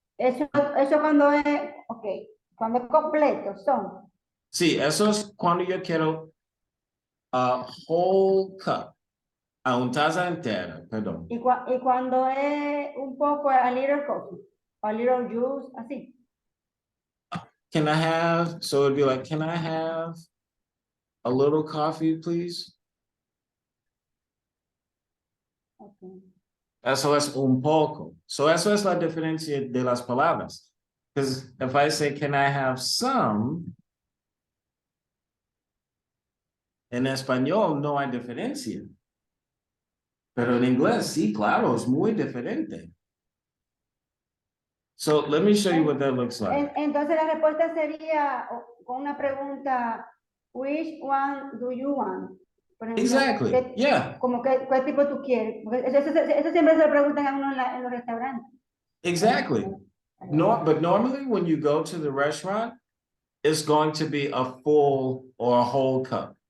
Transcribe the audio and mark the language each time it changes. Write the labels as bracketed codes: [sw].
[es] Eso cuando es, ok, cuando es completo, son. Sí, eso es cuando yo quiero [en] a whole cup, [es] a un taza entera, perdón. Y cuando es un poco, [en] a little coffee, a little juice, [es] así. [en] Can I have, so it'd be like, can I have a little coffee, please? Okay. [es] Eso es un poco. So eso es la diferencia de las palabras. [en] Because if I say, can I have some? [es] En español no hay diferencia. Pero en inglés, sí, claro, es muy diferente. [en] So let me show you what that looks like. [es] Entonces la respuesta sería con una pregunta, [en] which one do you want? [es] Por ejemplo, [en] Exactly, yeah. [es] Como ¿qué tipo tú quieres? Porque eso siempre se lo preguntan a uno en los restaurantes. [en] Exactly. No, but normally when you go to the restaurant, it's going to be a full or a whole cup.